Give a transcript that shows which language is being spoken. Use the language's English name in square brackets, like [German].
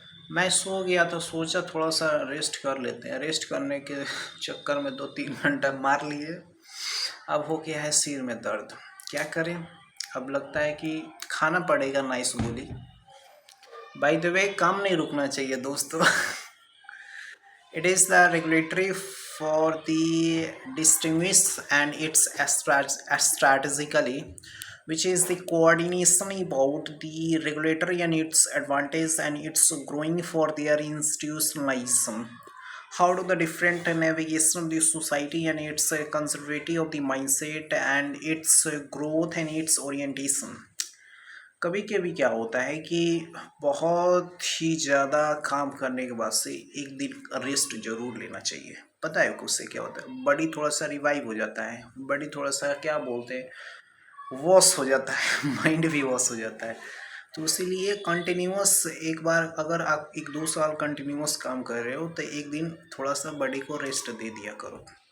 [Hindi] मैं सो गया तो सोचा थोड़ा सा रेस्ट कर लेते हैं। रेस्ट करने के चक्कर में 2-3 घंटा मार लिए। अब हो गया है सिर में दर्द। क्या करें? अब लगता है कि खाना पड़ेगा नाइस गोली। बाय द वे, काम नहीं रुकना चाहिए दोस्तों। [English] It is the regulatory for the distinguish and its strategically, which is the coordination about the regulatory and its advantage and its growing for their institutionalization. How do the different navigation of the society and its conservative of the mindset and its growth and its orientation. [Hindi] कभी कभी क्या होता है कि बहुत ही ज़्यादा काम करने के बाद से एक दिन रेस्ट जरूर लेना चाहिए। पता है उससे क्या होता है? बॉडी थोड़ा सा रिवाइव हो जाता है, बॉडी थोड़ा सा क्या बोलते हैं, वॉश हो जाता है। माइंड भी वॉश हो जाता है। तो इसीलिए कंटिन्यूअस एक बार अगर आप 1-2 साल कंटिन्यूअस काम कर रहे हो तो एक दिन थोड़ा सा बॉडी को रेस्ट दे दिया करो।